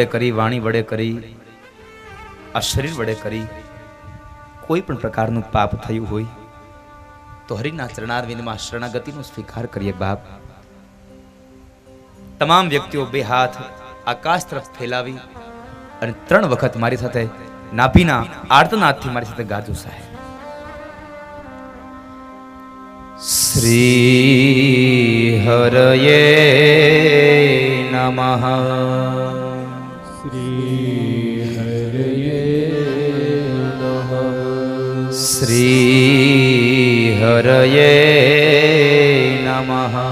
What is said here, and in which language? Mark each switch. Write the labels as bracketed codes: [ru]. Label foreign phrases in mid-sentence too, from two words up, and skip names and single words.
[gu] કરી, વાણી વડે કરી, આ શરીર વડે કરી કોઈ પણ પ્રકારનું પાપ થયું હોય તો હરિના ચરણારવિંદમાં શરણાગતિનો સ્વીકાર કરીએ બાપ. તમામ વ્યક્તિઓ બે હાથ આકાશ તરફ ફેલાવી અને 3 વખત મારી સાથે નાભીના આર્તનાદથી મારી સાથે ગાજો સાહેબ. [sa] श्री हरये नमः, श्री हरये नमः, श्री हरये नमः,